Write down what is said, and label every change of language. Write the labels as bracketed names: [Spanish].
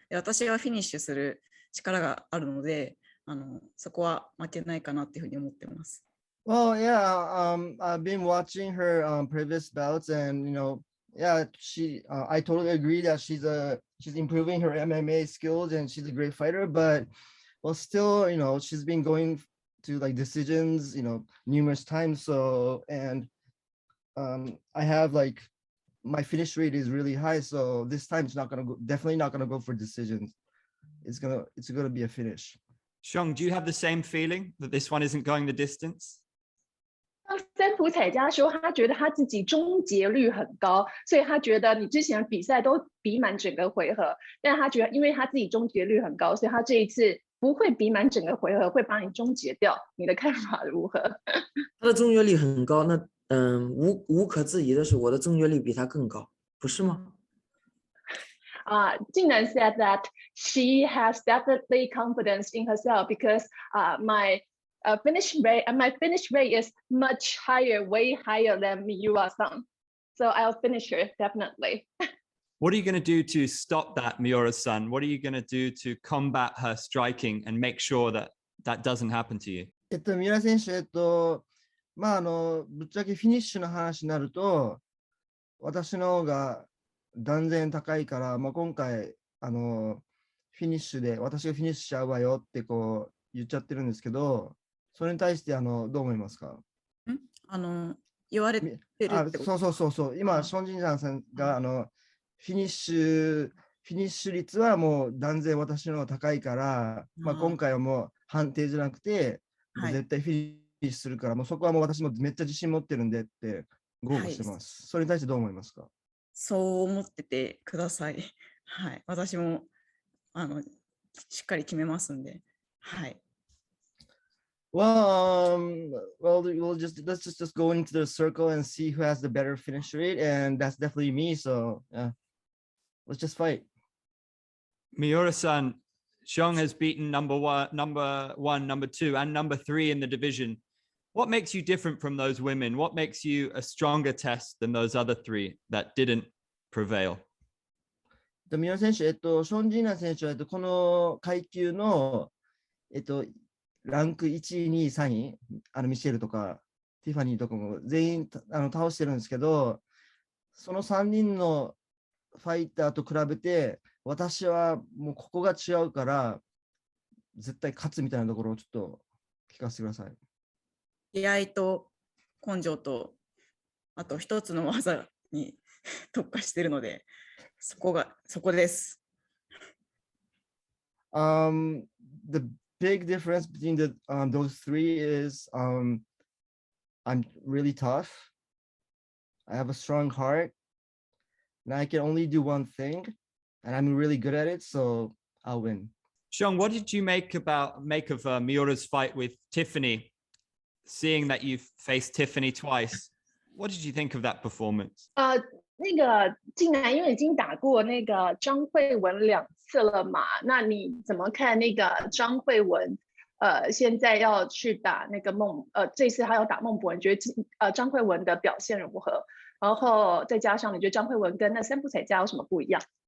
[Japanese] で、私はフィニッシュする力があるので、そこは負けないかなっていうふうに思ってます。 [English] Well, yeah, I've been watching her previous bouts, and yeah, I totally agree that she's improving her MMA skills and she's a great fighter, but well, still, she's been going to decisions, numerous times. So, and I have my finish rate is really high. So this time it's definitely not gonna go for decisions. It's gonna be a finish. Xiong, do you have the same feeling that this one isn't going the distance? [Chinese] 三浦彩嘉说，他觉得他自己终结率很高，所以他觉得你之前的比赛都比满整个回合，但他觉得因为他自己终结率很高，所以他这一次不会比满整个回合，会把你终结掉。你的看法如何？他的终结率很高，那无可置疑的是，我的终结率比他更高，不是吗 [English] Jing Nan said that she has definitely confidence in herself because my finish rate is much higher, way higher than Miura-san. So I'll finish her definitely. What are you going to do to stop that, Miura-san? What are you going to do to combat her striking and make sure that that doesn't happen to you? [Japanese] 三浦選手、ぶっちゃけフィニッシュの話になると、私の方が断然高いから、今回フィニッシュで私がフィニッシュしちゃうわよって言っちゃってるんですけど、それに対してどう思いますか？言われてるってこと？そう。今ション・ジンナンさんがフフィニッシュ率はもう断然私の方が高いから、まあ、今回はもう判定じゃなくて、もう絶対フィニッシュするから、もうそこはもう私もめっちゃ自信持ってるんでって豪語してます。それに対してどう思いますか？そう思っててください。はい。私もしっかり決めますんで。はい。 [English] Well, let's just go into the circle and see who has the better finish rate, and that's definitely me. So yeah, let's just fight. Miura-san, Xiong has beaten number one, number two, and number three in the division. What makes you different from those women? What makes you a stronger test than those other three that didn't prevail? 三浦選手、ション・ジンナン選手は、この階級の、ランク1位、2位、3位、ミシェルとか、ティファニーとかも全員倒してるんですけど、その3人のファイターと比べて、私はもうここが違うから、絶対勝つみたいなところをちょっと聞かせてください。気合と根性と、あと一つの技に特化しているので、そこです。 The big difference between those three is I'm really tough. I have a strong heart, and I can only do one thing, and I'm really good at it, so I'll win. Xiong, what did you make of Miura's fight with Tiffany? Seeing that you've faced Tiffany twice, what did you think of that performance? [Chinese] 那个竟然因为已经打过那个张慧雯2次了嘛，那你怎么看那个张慧雯？现在要去打那个这次还要打孟博文，你觉得张慧雯的表现如何？然后再加上你觉得张慧雯跟那3步彩家有什么不一样？